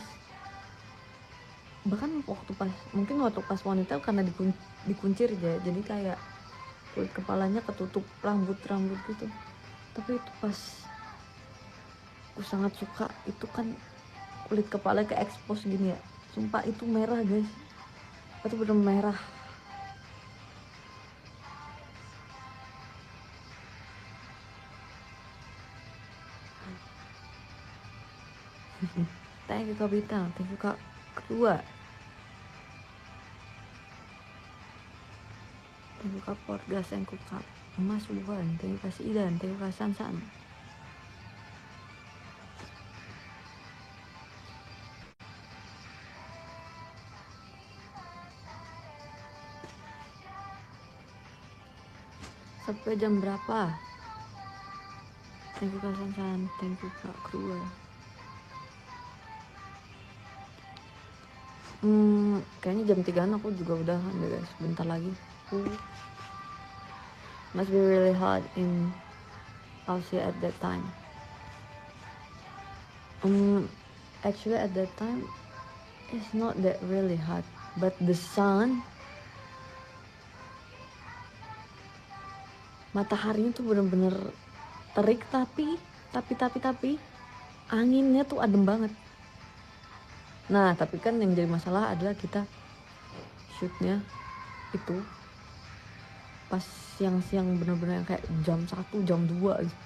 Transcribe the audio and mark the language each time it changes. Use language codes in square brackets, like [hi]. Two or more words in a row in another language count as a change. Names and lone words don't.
[id] Bahkan mungkin waktu pas ponytail karena dikuncir aja, jadi kayak kulit kepalanya ketutup rambut gitu. Tapi itu pas aku sangat suka, itu kan kulit kepala ke expose gini ya, sumpah itu merah guys, itu bener merah. [en] Thank you Kak Bintang, thank you Kak kedua, thank you Kak Porgas, thank you Kak Mas Wuhan, thank you Kak Idan, thank you Kak Sansan. [id] Sampai jam berapa? [en] Thank you Kak Sansan, thank you Kak kedua. [id] Kayaknya jam 3-an aku juga udahan deh guys, bentar lagi. [en] Must be really hot in Aussie at that time. Actually at that time it's not that really hot, but the sun, [id] mataharinya tuh bener-bener terik, tapi anginnya tuh adem banget. Nah tapi kan yang jadi masalah adalah kita shootnya itu pas siang-siang, bener-bener yang kayak jam 1, jam 2 gitu.